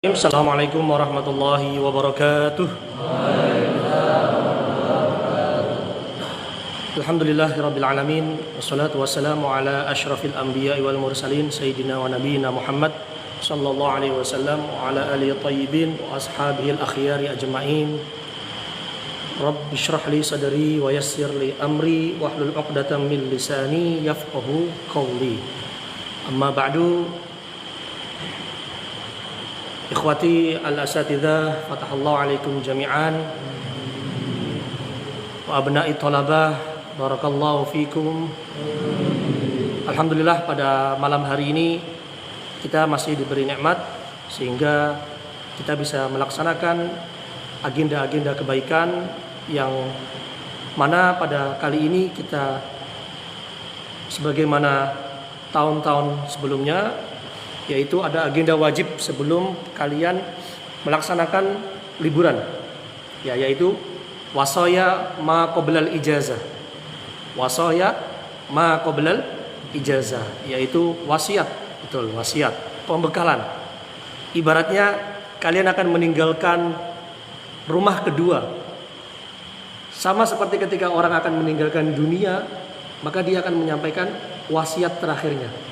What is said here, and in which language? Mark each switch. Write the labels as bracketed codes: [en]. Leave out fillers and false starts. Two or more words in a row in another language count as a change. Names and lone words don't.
[ar] السلام عليكم ورحمة الله وبركاته. الحمد لله رب العالمين والصلاة والسلام على أشرف الأنبياء والمرسلين سيدنا ونبينا محمد صلى الله عليه وسلم وعلى آله الطيبين وأصحابه الأخيار أجمعين. رب اشرح لي صدري ويسر لي أمري واحلل عقدة من لساني يفقهوا قولي. أما بعد. إخوتي الأساتذة، فتح الله عليكم جميعا. وأبنائي الطلبة، بارك الله فيكم. [id] Alhamdulillah pada malam hari ini kita masih diberi nikmat sehingga kita bisa melaksanakan agenda-agenda kebaikan yang mana pada kali ini kita sebagaimana tahun-tahun sebelumnya, yaitu ada agenda wajib sebelum kalian melaksanakan liburan, yaitu [ar] وصايا ما قبل الإجازة. وصايا ما قبل الإجازة, [id] yaitu wasiat, betul, wasiat, pembekalan. Ibaratnya kalian akan meninggalkan rumah kedua. Sama seperti ketika orang akan meninggalkan dunia, maka dia akan menyampaikan wasiat terakhirnya.